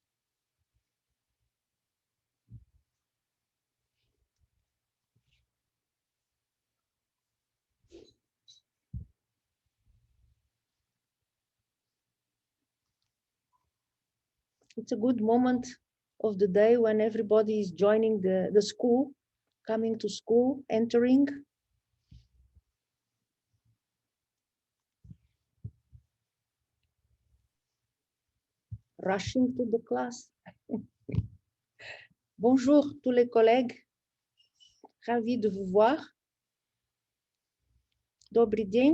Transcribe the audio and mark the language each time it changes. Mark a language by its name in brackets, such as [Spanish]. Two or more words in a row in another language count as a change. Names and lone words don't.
[English] a good moment of the day when everybody is joining the school, coming to school, entering. Rushing to the class. [French] Bonjour tous les collègues. Ravi de vous voir. [Russian] Добрый день.